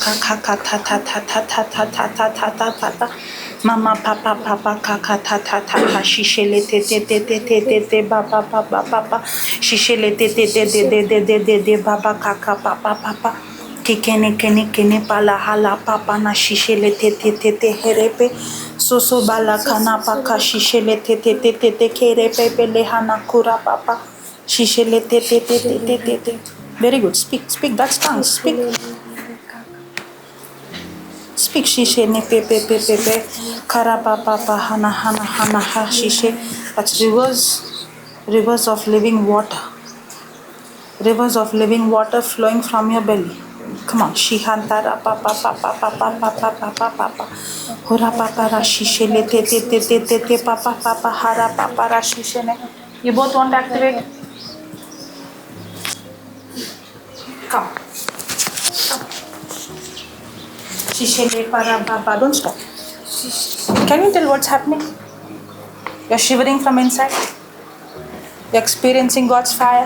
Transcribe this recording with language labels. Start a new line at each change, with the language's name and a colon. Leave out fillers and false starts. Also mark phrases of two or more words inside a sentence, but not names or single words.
English: ta mama papa ta shishele te papa shishele te baba papa kene pala hala papa na shishele te herepe so bala kana paka shishele te kerepe pele hana kura papa shishele te. Very good. Speak. That's tongues. Speak. Shishele pe kara papa hana ha shishe. That's rivers of living water. Rivers of living water flowing from your belly. Come on, shihantara papa. Hora papa rashishele te papa hara papa rashishene. You both want to activate? Come. Shishele para papa. Don't stop. Can you tell what's happening? You're shivering from inside. You're experiencing God's fire.